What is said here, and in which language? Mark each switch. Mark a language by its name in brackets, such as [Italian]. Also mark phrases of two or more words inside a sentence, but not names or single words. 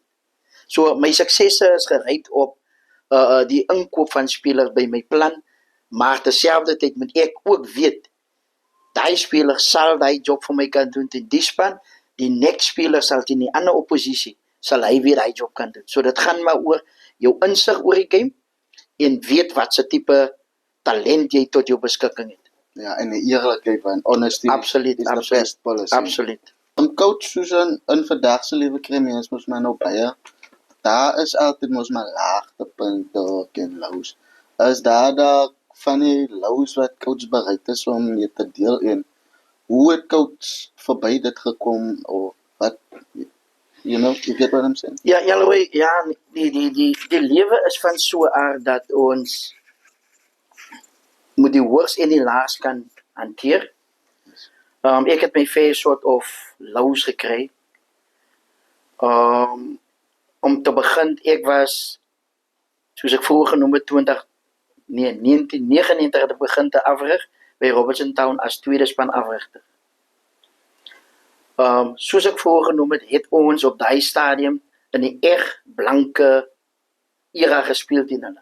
[Afrikaans] So my suksesse is gery op die inkoop van spelers by my plan, maar terselfdertyd moet ek ook weet, daai speler sal daai job vir my kan doen teen die span, die next speler sal teen die ander oppositie, sal hy weer daai job kan doen. So dit gaan maar oor jou insig oor die game, en weet wat se tipe talent jy tot jou beskikking het. Ja, en die eerlikheid en honesty Absoluut, [English] is the [Afrikaans] absoluut, [English] best policy. [Afrikaans] absoluut. Coach Susan, in vandag se lewe kry mens mos maar nou baie. Daar is altyd mos maar laagtepunte ook en lows. Is daar van die lows wat coach bereid is om mee te deel en hoe het coach verby dit gekom of wat, [English] you get what I'm saying? [Afrikaans] Ja, die lewe is van so 'n aard dat ons moet die hoogs en die laas kan hanteer. Ek het my [English] fair sort of lows [Afrikaans] gekry. Om te begin, ek was, soos ek vroeger genoem het, 1999 het ek begin te afrig by Robertson Town as tweede span afrigter. Soos ek vroeger genoem het ons op daai stadium in die echt blanke era gespeel teen hulle.